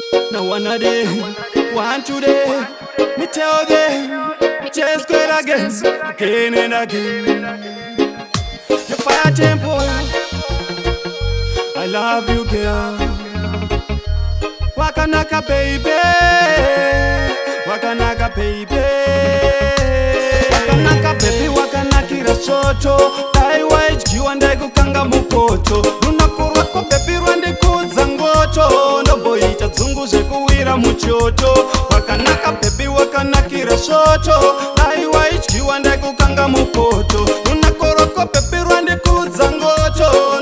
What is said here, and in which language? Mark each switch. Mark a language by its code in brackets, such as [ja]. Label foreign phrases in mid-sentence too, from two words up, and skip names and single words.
[en] Now one a day, one today, me tell them, just go again, again and again. The fire tempo, I love you, girl. [sn] Wakanaka, baby, wakanaka, baby. Wakanaka, baby, wakanakira soto. Dai waichiwa ndai kukanga mukoto. Runako rwako, baby, rwandikudza ngoto. Ndomboita dzungu zvekuwira muchoto. Wakanaka, baby, wakanakira soto. Dai waichiwa ndai kukanga mukoto. Runako rwako, baby, rwandikudza ngoto.